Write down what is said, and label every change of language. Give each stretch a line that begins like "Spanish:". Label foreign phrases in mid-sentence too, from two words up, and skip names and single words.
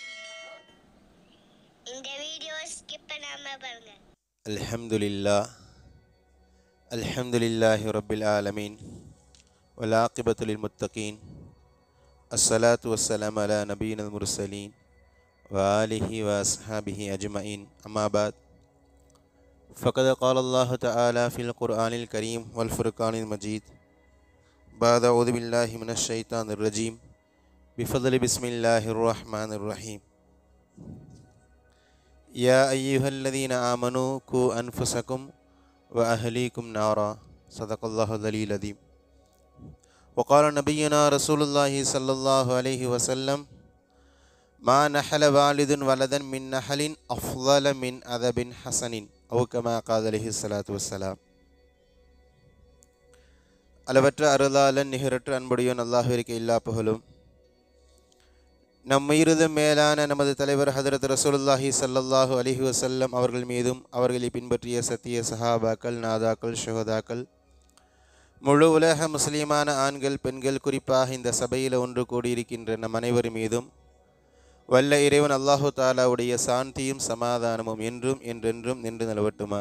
Tamil: இந்த வீடியோ ஸ்கிப் பண்ணாம பாருங்க.
Arabic: الحمد لله رب العالمين والعاقبة للمتقين والصلاة والسلام على نبينا المرسلين وآله وأصحابه أجمعين. أما بعد. فقد قال الله تعالى في القرآن الكريم والفرقان المجيد بعد أعوذ بالله من الشيطان الرجيم بفضل بسم الله الرحمن الرحيم. يا أيها الذين آمنوا قوا أنفسكم وأهليكم نارا. صدق الله العلي العظيم. وقال نبينا رسول الله صلى الله عليه وسلم ما نحل والد ولدا من نحل أفضل من أدب حسن أو كما قال عليه الصلاة والسلام.
Tamil: அளவற்ற அருளாளன் நிகரற்ற அன்புடையோன் அல்லாஹ்விற்கு எல்லா புகழும். நம் உயிரிலும் மேலான நமது தலைவர் ஹதரத்
Arabic: رسول الله صلى الله عليه وسلم
Tamil: அவர்கள் மீதும் அவர்களை பின்பற்றிய சத்திய சஹாபாக்கள், நாதாக்கள், ஷுஹதாக்கள், முழு உலக முஸ்லீமான ஆண்கள், பெண்கள், குறிப்பாக இந்த சபையில் ஒன்று கூடியிருக்கின்ற நம் அனைவர் மீதும் வல்ல இறைவன்
Arabic: الله تعالى
Tamil: சாந்தியும் சமாதானமும் என்றும் என்றென்றும் நின்று நிலவட்டுமாக.